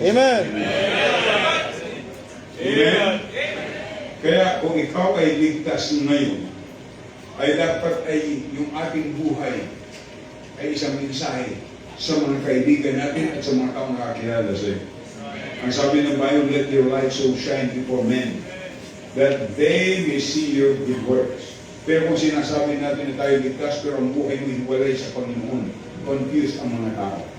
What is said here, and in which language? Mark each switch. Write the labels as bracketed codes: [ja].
[en] Amen. Amen. [tl] Kaya kung ikaw ay ligtas ngayon, ay dapat ay yung ating buhay ay isang mensahe sa mga kaibigan natin at sa mga taong nakakilala sa'yo. Ang sabi ng [en] Bible, let your light so shine before men that they may see your good works. [tl] Pero kung sinasabi natin na tayo ligtas pero ang buhay mo hiwalay sa Panginoon, confused ang mga tao.